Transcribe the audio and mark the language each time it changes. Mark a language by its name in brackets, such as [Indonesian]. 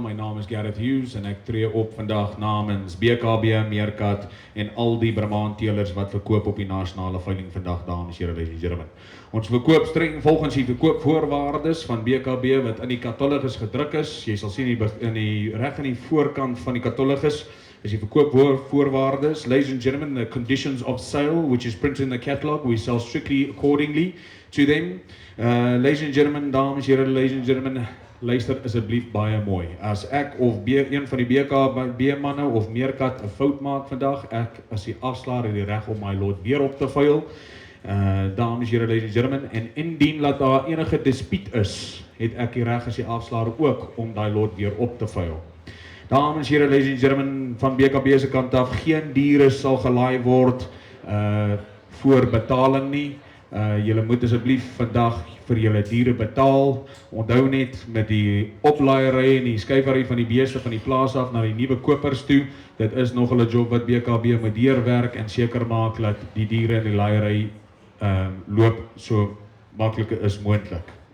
[Afrikaans] My naam is Gareth Hughes en ek tree op vandag namens BKB, Meerkat en al die Brahman teelers wat verkoop op die nasionale veiling vandag, dames en here, [English] ladies and gentlemen. [Afrikaans] Ons verkoop streng volgens die verkoopvoorwaardes van BKB wat in die katalogus gedruk is. Jy sal sien reg in die voorkant van die katalogus is die verkoopvoorwaardes. [English] Ladies and gentlemen, the conditions of sale which is printed in the catalog, we sell strictly accordingly to them. Ladies and gentlemen, [Afrikaans] dames en here, [English] ladies and gentlemen, [Afrikaans] luister asseblief baie mooi. As ek of een van die BKB manne of meerkat 'n fout maak vandag, ek as die afslaer het die reg om my lot weer op te vuil. Dames en here, [English] ladies and gentlemen, [Afrikaans] en indien dat daar enige dispuut is, het ek die reg as die afslaer ook om daai lot weer op te vuil. Dames en here, [English] ladies and gentlemen, [Afrikaans] van BKB se kant af, geen diere sal gelaai word voor betaling nie. Julle moet asseblief vandag vir julle diere betaal. Onthou net met die oplaaiery en die skuiwery van die beeste van die plaas af na die nuwe kopers toe. Dit is nog 'n job wat BKB moet deurwerk en seker maak dat die diere in die laaiery loop so maklik as moontlik.